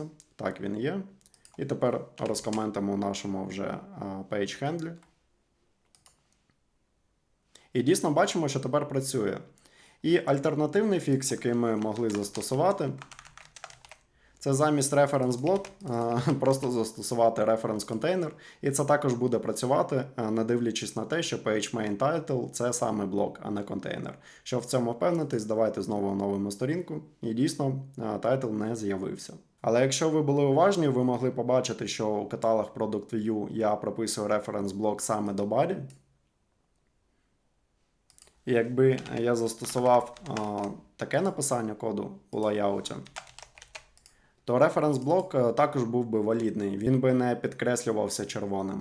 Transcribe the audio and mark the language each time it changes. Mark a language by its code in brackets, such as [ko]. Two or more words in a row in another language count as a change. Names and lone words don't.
[uk] Так, він є. І тепер розкоментимо в нашому вже [en] page handle. [uk] І дійсно бачимо, що тепер працює. І альтернативний фікс, який ми могли застосувати, Це замість [en] reference block [uk] просто застосувати [en] reference container, [uk] і це також буде працювати, не дивлячись на те, що [en] page main title [uk] це саме блок, а не контейнер. Щоб в цьому впевнитись, давайте знову оновимо сторінку, і дійсно title не з'явився. Але якщо ви були уважні, ви могли побачити, що у каталог Product View я прописую [en] reference block [uk] саме до body. І якби я застосував таке написання коду у лайауті, то референс-блок також був би валідний, він би не підкреслювався червоним.